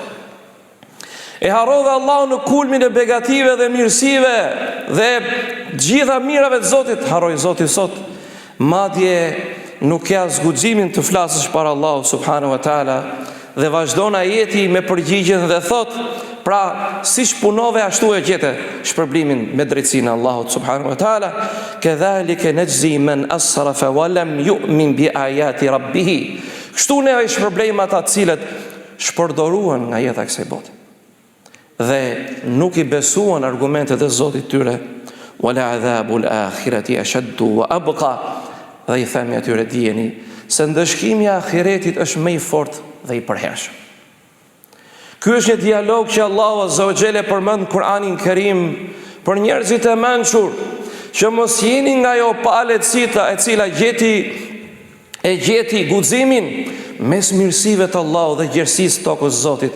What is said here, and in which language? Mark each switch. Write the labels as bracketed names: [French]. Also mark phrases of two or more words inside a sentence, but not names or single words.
[Albanian] E harrove Allahun në kulmin e begative dhe mirësive dhe gjitha mirave të Zotit. Harroj Zotit sot. Madje nuk ka zguximin të flasësh para Allahut [Arabic] سبحانه وتعالى, [Albanian] dhe vazhdon ajeti me përgjigjen dhe thot: pra, si shpunove ashtu e gjete shpërblimin me drejtsinë e Allahut [Arabic] سبحانه وتعالى. كذلك نجزي من أسرف ولم يؤمن بآيات ربه. [Albanian] Kështu ne ai shpërblim ata të cilët shpërdoruan nga jeta e kësaj bote dhe nuk I besuan argumentet e Zotit tyre. [Arabic] ولعذاب الآخرة أشد وأبقى. [Albanian] Dhe I themi atyre: dijeni se ndëshkimi I ahiretit është më I fortë dhe I përhershëm. Ky është një dialog që Allahu [Arabic] عز وجل [Albanian] përmend në Kur'anin Kerim për njerëzit e mençur, që mos jeni nga ajo paletësita e cila gjeti guximin mes mirësive të Allahut dhe gjerësisë tokës Zotit.